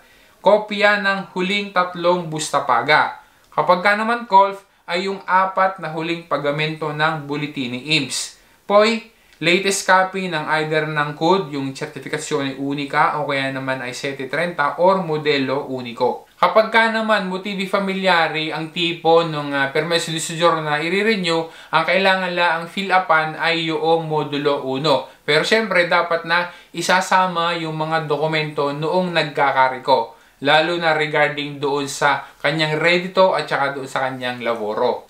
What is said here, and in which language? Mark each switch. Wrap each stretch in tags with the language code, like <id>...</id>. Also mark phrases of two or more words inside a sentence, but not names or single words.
<tl>Kopya ng huling 3</tl> <it>busta paga.</it> <tl>Kapag ka naman COLF, ay yung 4 na huling pagamento ng Bulletini IMSS. Poi, latest copy ng either ng code, yung</tl> <it>Certificazione Unica</it> <tl>o kaya naman ay 730 or</tl> <it>Modelo Unico.</it> <tl>Kapag ka naman</tl> <it>motivi familiari</it> <tl>ang tipo ng</tl> <it>permeso di soggiorno</it> <tl>na i-renew, ang kailangan lang fill upan ay yung modulo 1. Pero syempre, dapat na isasama yung mga dokumento noong nagkakariko. Lalo na regarding doon sa kanyang redito at saka doon sa kanyang laboro.</tl>